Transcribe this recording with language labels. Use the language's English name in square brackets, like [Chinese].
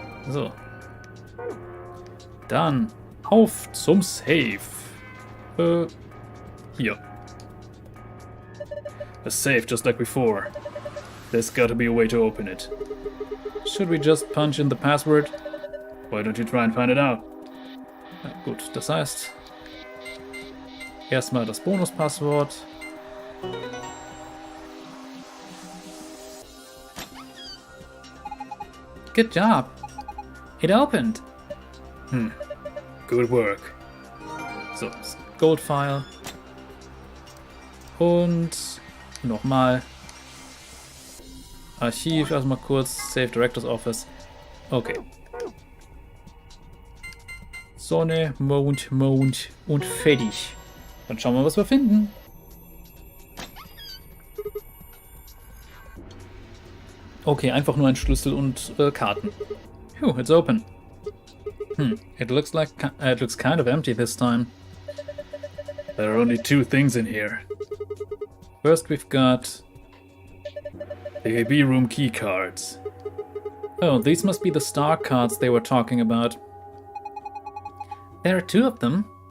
[German] So. Dann auf zum Safe. Hier. [English] A safe just like before. There's gotta be a way to open it. Should we just punch in the password? Why don't you try and find it out? [German] Na gut, das heißt, erstmal das Bonuspasswort. [English] Good job. It opened. Good work. [German] So, Goldfile. Und nochmal. Archiv, erstmal kurz. [English] Save Director's Office. Okay. [German] Sonne, Mond, Mond und fertig. Dann schauen wir, was wir finden. Okay, einfach nur ein Schlüssel und Karten. [English] Phew, it's open. It looks kind of empty this time. There are only two things in here. First we've got the AB room key cards. Oh, these must be the star cards they were talking about. There are two of them.